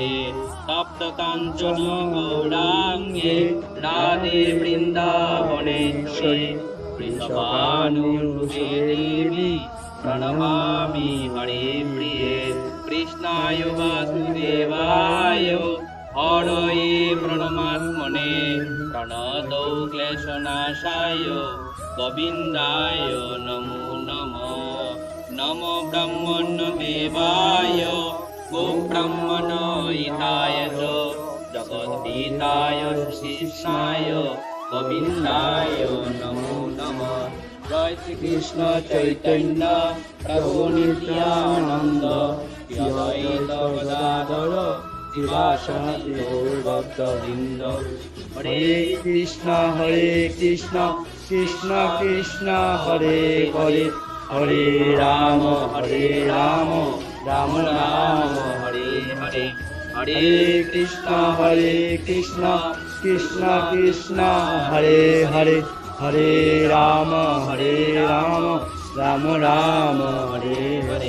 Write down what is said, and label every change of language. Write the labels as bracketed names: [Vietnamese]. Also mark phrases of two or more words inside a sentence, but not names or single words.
[Sanskrit] तप्त काञ्चन गौराङ्गे राधे वृन्दावनेश्वरी वृषभानुसुते देवी प्रणमामि हरे प्रिये। कृष्णाय वासुदेवाय हरये प्रणमात्मने प्रणतौ क्लेशनाशाय गोविन्दाय नमो नमः। नमो ब्रह्मण्य देवाय गोब्राह्मण हिताय च जगद्धिताय कृष्णाय गोविन्दाय नमो नमः। जय श्रीकृष्ण चैतन्य प्रभु नित्यानन्द श्री अद्वैत गदाधर शिवासादि गौरभक्तवृन्द। हरे कृष्ण कृष्ण कृष्ण हरे हरे हरे राम राम राम हरे हरे। हरे कृष्ण कृष्ण कृष्ण हरे हरे हरे राम राम राम हरे हरे।